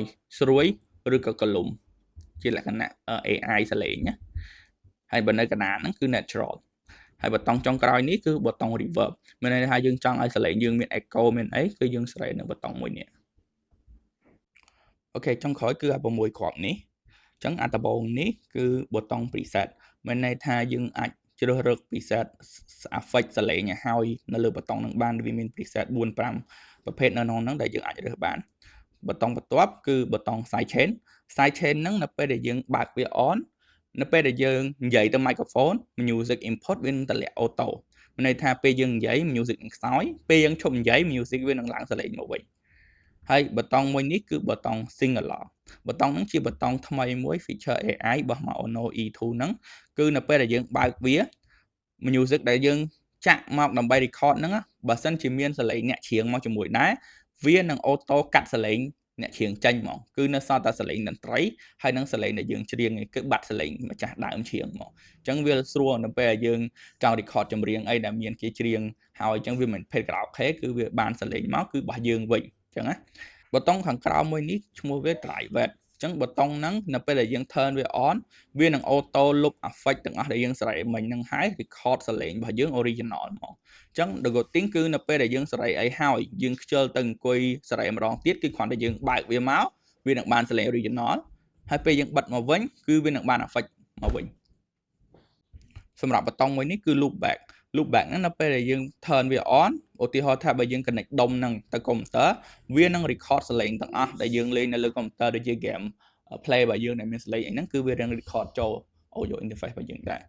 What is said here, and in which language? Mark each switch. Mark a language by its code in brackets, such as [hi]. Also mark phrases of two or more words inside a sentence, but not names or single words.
[km] ស្រួយឬក៏កលុំជាលក្ខណៈ AI សលេងណាហើយបើនៅកណ្ដាលហ្នឹងគឺ natural ហើយប៊ូតុងចុងក្រោយនេះគឺប៊ូតុង reverb មានន័យថាយើងចង់ឲ្យសលេងយើងមាន echo មានអីគឺយើងស្រែកនៅប៊ូតុងមួយនេះអូខេចុងក្រោយគឺ6គ្រាប់នេះអញ្ចឹងអាដំបូងនេះគឺប៊ូតុង preset មានន័យថាយើងអាចជ្រើសរើស [en] preset effect [km] សលេងឲ្យហើយនៅលើប៊ូតុងនឹងបានវាមាន preset 4 5ប្រភេទនៅក្នុងហ្នឹងដែលយើងអាច រើសបានប៊ូតុងបន្ទាប់គឺប៊ូតុង sidechain ហ្នឹងនៅពេលដែលយើងបើកវា on នៅពេលដែលយើងនិយាយទៅ [en] microphone music input [km] វានឹងតម្លាក់ auto មានន័យថាពេលយើងនិយាយ music នឹងខ្សោយពេលយើងឈប់និយាយ music វានឹងឡើងសលេងមកវិញហើយប៊ូតុងមួយនេះគឺប៊ូតុង single ប៊ូតុងហ្នឹងជាប៊ូតុងថ្មីមួយ [en] feature AI [km] របស់ Maono E2 ហ្នឹងគឺនៅពេលដែលយើងបើកវា music ដែលយើងចាក់មកដើម្បី record ហ្នឹងបើសិនជាមានសលេងអ្នកច្រៀងមកជាមួយដែរវានឹង auto កាត់សលេងអ្នកច្រៀង ចេញហ្មងគឺនៅសល់តែសលេងតន្ត្រីហើយនឹងសលេងដែលយើងច្រៀងគឺបាត់សលេងម្ចាស់ដើមច្រៀងហ្មងអញ្ចឹងវាស្រួលនៅពេលដែលយើងចង់ record ចម្រៀងអីដែលមានគេច្រៀងហើយអញ្ចឹងវាមិន [en] paid karaoke [km] គឺវាបានសលេងមកគឺរបស់យើងវិញអញ្ចឹងណាប៊ូតុងខាងក្រោមមួយនេះឈ្មោះវា private អញ្ចឹងប៊ូតុងហ្នឹងនៅពេលដែលយើង turn វា on វានឹង auto លុប effect ទាំងអស់ដែលយើងស្រែកមិញ ហ្នឹងហើយ record សលេងរបស់យើង original ហ្មងអញ្ចឹង [en] the good thing [km] គឺនៅពេលដែលយើងស្រែកអីហើយយើងខ្ជិលទៅអង្គុយស្រែកម្ដងទៀតគឺគ្រាន់តែយើងបើកវាមកវានឹងបានសលេង original ហើយពេលយើងបិទមកវិញគឺវានឹងបាន effect មកវិញសម្រាប់ប៊ូតុងមួយនេះគឺ [en] loop back [km] ហ្នឹងនៅពេលដែល យើង turn វា on ឧទាហរណ៍ថាបើយើង connect ដុំហ្នឹងទៅកុំព្យូទ័រវានឹង record សលេងទាំងអស់ដែលយើងលេងនៅលើកុំព្យូទ័រដូចជា [en] game play [km] របស់យើងដែលមានសលេងអីហ្នឹងគឺវានឹង record ចូល [en] audio interface [km] របស់យើងដែរ